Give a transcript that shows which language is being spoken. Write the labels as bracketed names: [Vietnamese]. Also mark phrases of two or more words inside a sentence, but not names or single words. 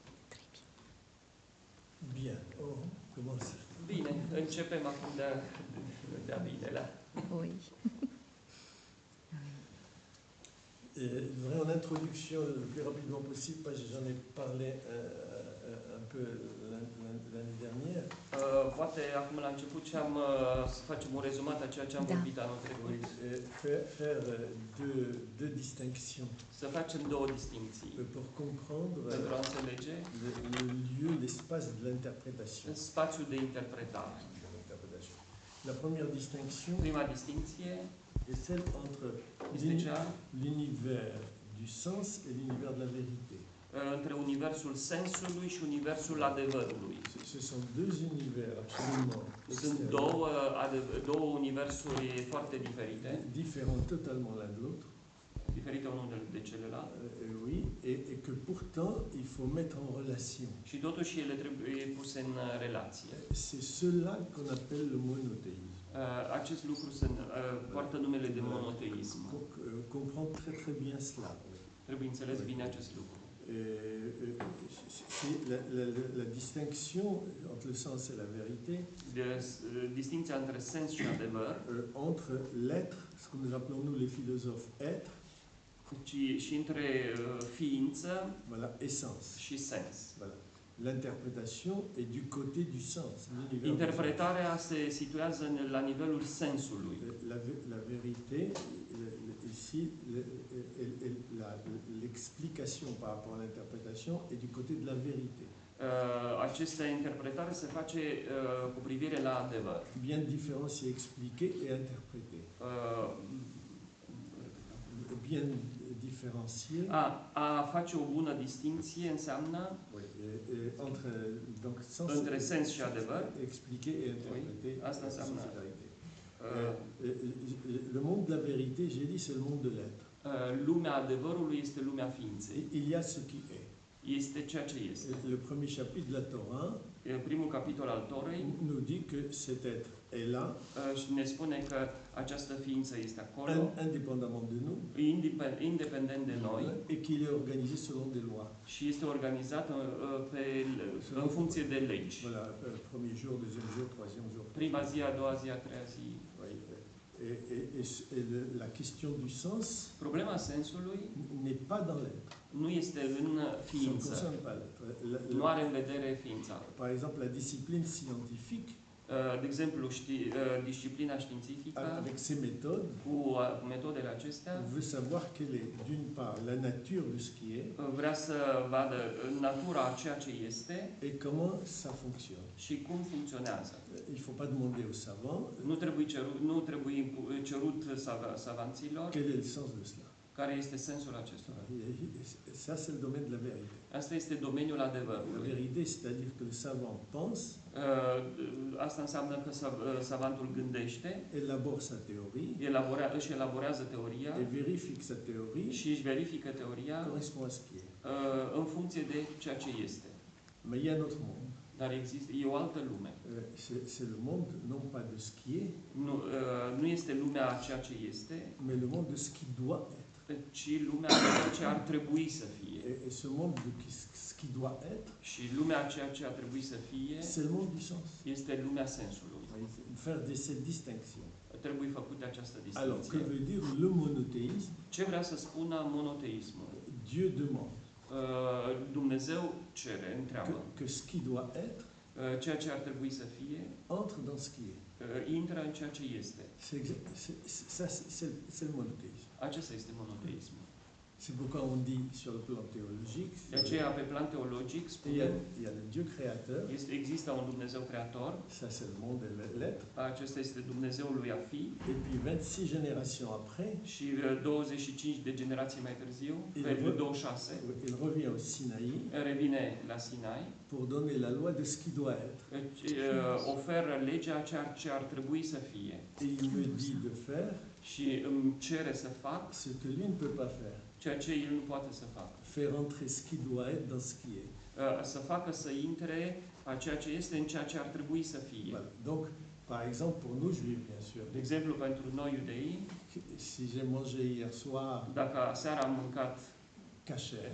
[French] Bien, on commence. [Romanian] Bine, începem acum de-a binelea. [French] Oui. En introduction, le plus rapidement possible, parce que j'en ai parlé un peu l'année dernière. [Romanian] Poate acum la început să facem un rezumat a ceea ce am vorbit anul trecut. [French] Faire deux distinctions. [Romanian] Să facem două distincții. [French] Pour comprendre [Romanian] pentru a înțelege [French] le lieu, l'espace de l'interprétation. [Romanian] Spațiul de interpretare. [French] La première distinction. [Romanian] Prima distincție [French] est celle entre l'univers du sens et l'univers de la vérité. [Romanian] Între universul sensului și universul adevărului. [French] Ce sont deux univers absolument [Romanian] sunt două universuri foarte diferite. [French] Différents totalement l'un de l'autre. [Romanian] Diferite unul de celălalt. [French] Oui, et que pourtant il faut mettre en relation. [Romanian] Și totuși ele trebuie puse în relație. [French] C'est cela qu'on appelle le monothéisme. [Romanian] Acest lucru se poartă numele de monoteism. [French] Comprend très très bien cela. Oui. [Romanian] Trebuie înțeles bine acest lucru. [French] C'est la distinction entre le sens et la vérité, [Romanian] Distinția între sens și adevăr, [French] entre l'être, ce que nous appelons nous les philosophes être, [Romanian] și între ființă [French] voilà, essence. [Romanian] și sens. [French] Voilà. L'interprétation est du côté du sens. [Romanian] Interpretarea se situează la nivelul sensului. [French] La vérité, ici, l'explication par rapport à l'interprétation est du côté de la vérité. [Romanian] Această interpretare se face cu privire la adevăr. [French] Bien différencier, expliquer et interpréter. Bien différencier. [Romanian] A face o bună distinție înseamnă între sens și adevăr. [French] Expliquer et interpréter. [Romanian] Asta înseamnă. [French] Le monde de la vérité, j'ai dit, c'est le monde de l'être. [Romanian] Lumea adevărului este lumea ființei. [French] Il y a ce qui est. [Romanian] Este ceea ce este. [French] Le premier chapitre de la Torah [Romanian] primul capitol al Torei [French] nous dit que cet être est là, [Romanian] și ne spune că această ființă este acolo, [French] indépendamment de nous, [Romanian] independent de noi, [French] et qu'il est organisé selon des lois. [Romanian] Și este organizat în funcție de legi. [French] Voilà, premier jour, deuxième jour, troisième jour. [Romanian] Prima zi, a doua zi, a treia zi. [French] Et la question du sens [Romanian] Problema sensului [French] n'est pas dans l'être. [Romanian] Nu este în ființă. Nu are în vedere ființa. [French] Par exemple, la discipline scientifique, [Romanian] de exemplu, disciplina științifică, [French] avec ses méthodes, [Romanian] cu metodele acestea, [French] veut savoir quelle est, d'une part, la nature de ce qui est, [Romanian] vrea să vadă natura a ceea ce este, [French] et comment ça fonctionne. [Romanian] Și cum funcționează. [French] Il faut pas demander aux savants. [Romanian] Nu trebuie cerut savanților. [French] Quel est le sens de cela? [Romanian] Care este sensul acestora? [French] Ça, c'est le domaine de la vérité. [Romanian] Asta este domeniul adevărului. [French] La vérité, c'est-à-dire que le savant pense. [Romanian] Asta înseamnă că savantul gândește. [French] Élabore sa théorie. [Romanian] Își elaborează teoria. [French] Et vérifie sa théorie. [Romanian] Și își verifică teoria. [French] Correspond à ce qui est. [Romanian] În funcție de ceea ce este. [French] Mais il y a un autre monde. [Romanian] Dar e o altă lume. [French] C'est le monde non pas de ce qui est. [Romanian] Nu este lumea a ceea ce este. [French] Mais le monde de ce qui doit être. [Romanian] Ci lumea a ceea ce ar trebui să fie. [French] Et ce monde de ce qui doit être. [Romanian] Și lumea a ceea ce ar trebui să fie. [French] C'est le monde du sens. [Romanian] Este lumea sensului. [French] Faire cette distinction. [Romanian] Trebuie făcută această distinție. [French] Alors, que veut dire le monothéisme? [Romanian] Ce vrea să spună monoteismul? [French] Dieu demande. [Romanian] Dumnezeu cere, întreabă. [French] Que ce qui doit être. [Romanian] Ceea ce ar trebui să fie. [French] Entre dans ce qui est. [Romanian] Intră în ceea ce este. [French] C'est le monothéisme. [Romanian] Acesta este monoteismul. [French] C'est pourquoi on dit sur le plan théologique. [Romanian] De aceea, pe plan teologic, [French] il y a le Dieu créateur. [Romanian] Există un Dumnezeu creator. [French] Ça, c'est le monde de l'être. [Romanian] Acesta este Dumnezeul lui a fi. [French] Et puis 26 générations après. [Romanian] Și 25 de generații mai târziu, pe 26. [French] Il revient au Sinaï. [Romanian] Revine la Sinai. [French] Pour donner la loi de ce qui doit être. [Romanian] Oferă legea ce ar trebui să fie. [French] Et il me dit de faire. [Romanian] Și îmi cere să fac [French] ce que lui ne peut pas faire. [Romanian] Ceea ce el nu poate să facă. [French] Faire entrer ce qui doit être dans ce qui est. [Romanian] Să facă să intre a ceea ce este în ceea ce ar trebui să fie. [French] Voilà. Donc, par exemple, pour nous juifs, bien sûr. [Romanian] De exemplu, pentru noi iudei, [French] si j'ai mangé hier soir. [Romanian] Dacă seara am mâncat [French] kasher.